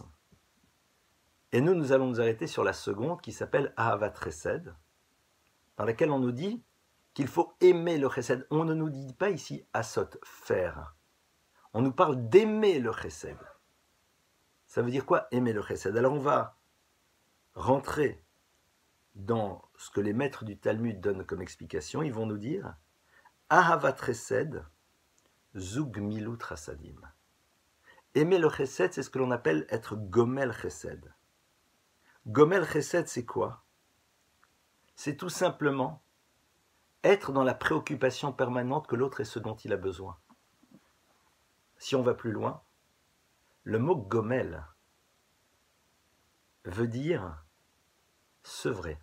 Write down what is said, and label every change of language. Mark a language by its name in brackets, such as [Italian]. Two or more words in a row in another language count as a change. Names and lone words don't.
[French] Et nous allons nous arrêter sur la seconde qui s'appelle [Hebrew] אהבת חסד, [French] dans laquelle on nous dit qu'il faut aimer le chesed. On ne nous dit pas ici asot, faire. On nous parle d'aimer le chesed. Ça veut dire quoi, aimer le chesed? Alors on va rentrer dans ce que les maîtres du Talmud donnent comme explication. Ils vont nous dire [Hebrew] אהבת חסד זו גמילות חסדים. [French] Aimer le chesed, c'est ce que l'on appelle être [Hebrew] גומל חסד. גומל חסד, [French] c'est quoi? C'est tout simplement être dans la préoccupation permanente que l'autre est ce dont il a besoin. Si on va plus loin, le mot gomel veut dire sevrer.